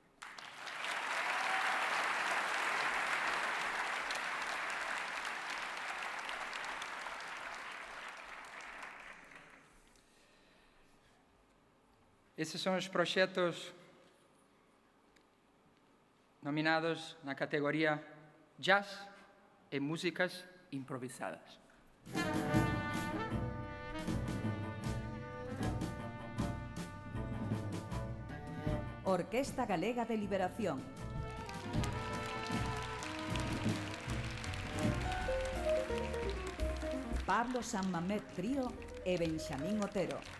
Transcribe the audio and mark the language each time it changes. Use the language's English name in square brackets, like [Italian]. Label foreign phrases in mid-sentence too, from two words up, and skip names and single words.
[Portuguese] Esses são os projetos nominados na categoria Jazz e Músicas Improvisadas. Orquesta Galega de Liberación. Pablo San Mamet Trío e Benxamín Otero.